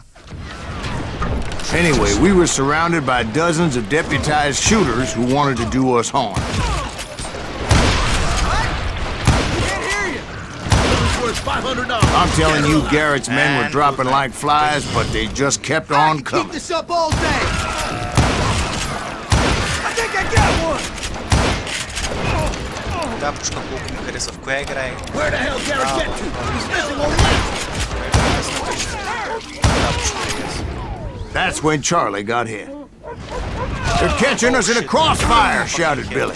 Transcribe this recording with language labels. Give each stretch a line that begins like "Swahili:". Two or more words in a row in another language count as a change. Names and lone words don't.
English: Anyway, we were surrounded by dozens of deputized shooters who wanted to do us harm. I'm telling you, Garrett's men were dropping like flies, but they just kept on coming. Keep this up all day! I think I got one!
Bulgarian: Да, пушка колко ми хареса. В коя играе?
English: Where the hell Garrett get to? He's missing on left! That's when Charlie got hit. "They're catching us in a crossfire," shouted Billy.